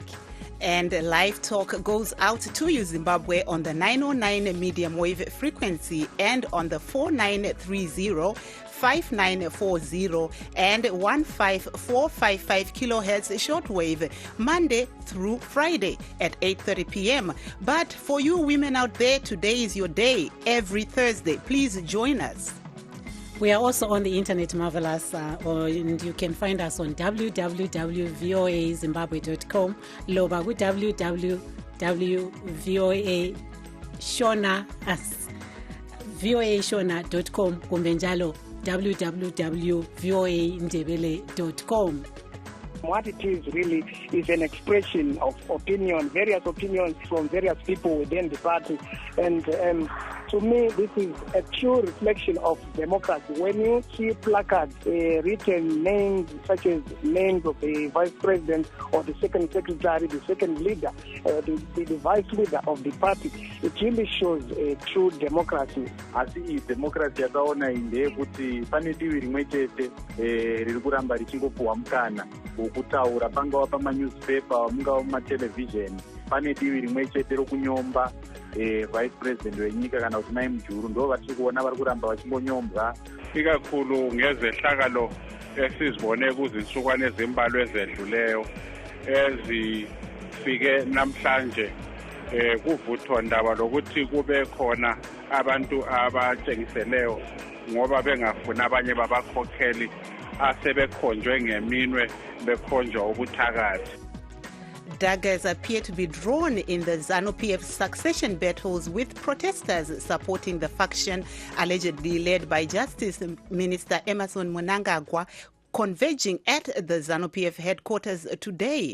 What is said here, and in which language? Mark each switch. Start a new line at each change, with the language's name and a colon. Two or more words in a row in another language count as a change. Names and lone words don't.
English: And Live Talk goes out to you, Zimbabwe, on the 909 medium wave frequency and on the 4930, 5940 and 15455 kilohertz shortwave, Monday through Friday at 8:30 p.m. But for you women out there, today is your day. Every Thursday, please join us. We are also on the internet, Marvelous, and you can find us on www.voazimbabwe.com, loba www.voashona.com,
North Ndebele: kumbe njalo
English: www.voandebele.com. What it is really is an expression of opinion, various opinions from various people within the party. And to me, this is a true reflection of democracy. When you see placards, written names such as names of the vice president or the second secretary, the second leader, the vice leader of the party, it really shows a true democracy.
Shona: Asi democracy yakaona inde kuti pane divi rimwe chete riri kuramba richingopuwa mukana wokutaura pangawa pamanewspaper mungawa mumatelevision. Pane divi rimwe chete rokunyomba
English: vice president
Shona: wenyika kana kuti mai mujuru ndo vatiri kuona vari kuramba vachingonyombwa
North Ndebele: ikakhulu ngezehlakalo esizibone kuzinsukwani ezimbalwa ezedluleyo ezifike namhlanje kuvuthwa ndaba lokuthi kube khona abantu abatshengiseleyo ngoba bengafuna abanye babakhokheli asebekhonjwe ngeminwe bekhonjwa ubuthakathi.
English: Daggers appear to be drawn in the Zanu-PF succession battles, with protesters supporting the faction allegedly led by Justice Minister Emmerson Mnangagwa converging at the Zanu-PF headquarters today.